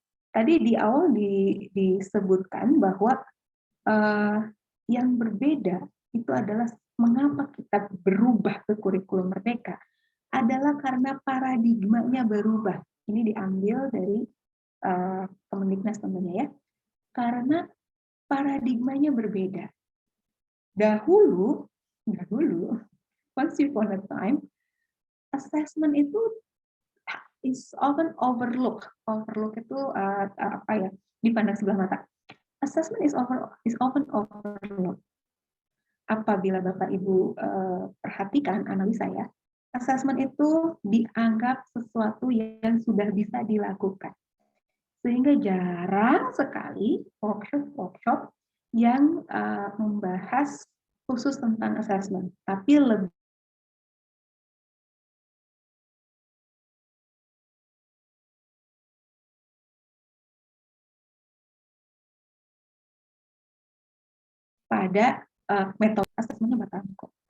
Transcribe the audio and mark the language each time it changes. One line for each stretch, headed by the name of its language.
Indonesian: Tadi di awal disebutkan bahwa yang berbeda itu adalah mengapa kita berubah ke kurikulum Merdeka adalah karena paradigmanya berubah. Ini diambil dari Kemendiknas tentunya ya. Karena paradigmanya berbeda. Dahulu,
English: once upon a time, assessment itu is often overlooked.
Indonesian: Overlook itu dipandang sebelah mata.
English: Assessment is often overlooked.
Indonesian: Apabila Bapak Ibu perhatikan analisa ya, assessment itu dianggap sesuatu yang sudah bisa dilakukan. Sehingga jarang sekali workshop yang membahas khusus tentang assessment, tapi lebih pada metode asesmennya bakalan kok.